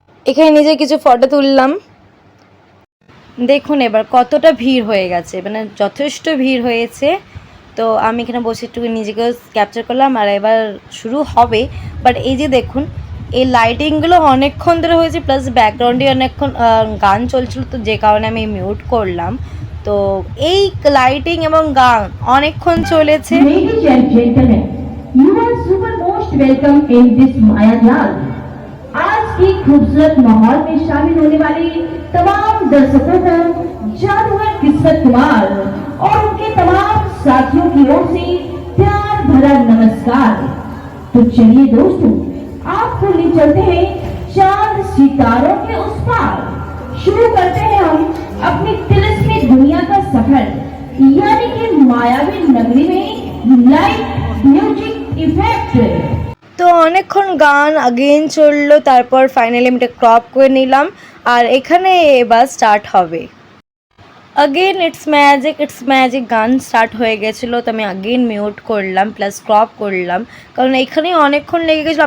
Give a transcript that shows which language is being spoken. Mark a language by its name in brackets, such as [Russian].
[Bangla] এখানে নিজে কিছু ফটো তুললাম। দেখুন এবার কতটা ভিড় হয়ে গেছে, মানে যথেষ্ট ভিড় হয়েছে। তো আমি এখানে বসে একটু নিজেকেও ক্যাপচার করলাম, আর এবার শুরু হবে। বাট এই যে দেখুন, এই লাইটিংগুলো অনেকক্ষণ ধরে হয়েছে, প্লাস ব্যাকগ্রাউন্ডে অনেকক্ষণ গান চলছিল, তো যে কারণে আমি মিউট করলাম। তো এই লাইটিং এবং গান অনেকক্ষণ চলেছে। [English] Ladies and gentlemen, you are super most welcome in this [Hindi] माया जाल। आज की खूबसूरत माहौल में शामिल होने वाली तमाम दर्शकों को जादूगर किस्मत कुमार और उनके तमाम साथियों की ओर से प्यार भरा नमस्कार। तो चलिए दोस्तों, आपको ले चलते हैं चांद सितारों के उस पार। शुरू करते हैं हम अपनी तिलिस्मी दुनिया का सफर, यानी कि मायावी नगरी में लाइट म्यूजिक इफेक्ट। [Bangla] তো অনেকক্ষণ গান আগেন চললো, তারপর ফাইনালি আমি এটা ক্রপ করে নিলাম, আর এখানে এবার স্টার্ট হবে। আগেন ইটস ম্যাজিক গান স্টার্ট হয়ে গেছিলো, তো আমি আগেন মিউট করলাম, প্লাস ক্রপ করলাম, কারণ এখানে অনেকক্ষণ লেগে গেছিলো।